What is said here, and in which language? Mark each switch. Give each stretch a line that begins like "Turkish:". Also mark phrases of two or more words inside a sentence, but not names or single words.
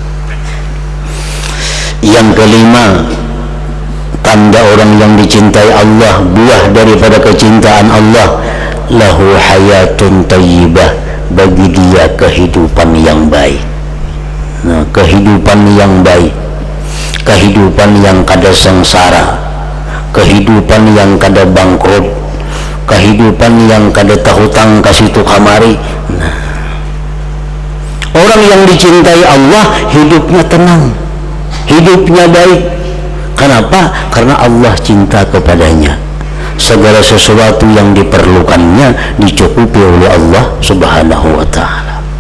Indonesian: Yang kelima, tanda orang yang dicintai Allah, buah daripada kecintaan Allah,
Arabic: له حياة طيبة,
Indonesian: bagi dia kehidupan yang baik. Nah, kehidupan yang baik, kehidupan yang kada sengsara, kehidupan yang kada bangkrut, kehidupan yang
Banjar: kada tahutang kasitu kamari.
Indonesian: Nah, orang yang dicintai Allah hidupnya tenang, hidupnya baik. Kenapa? Karena Allah cinta kepadanya. Segala sesuatu yang diperlukannya dicukupi oleh Allah
Arabic: سبحانه وتعالى.